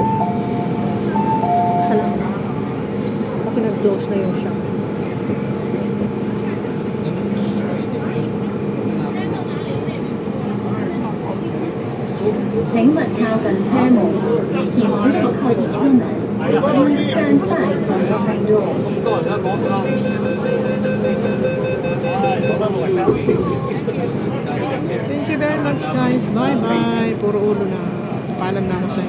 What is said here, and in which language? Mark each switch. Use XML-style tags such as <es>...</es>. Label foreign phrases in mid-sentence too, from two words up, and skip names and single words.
<tl>Isa lang. Kasi nag-close na yung shop.</tl> <zh>請勿靠近車門，前不要靠近車門。</zh> <en>Please stand back from the train door. Thank you very much guys. Bye bye.</en> <tl>Puro ulo na. Paalam na ako sa inyo.</tl>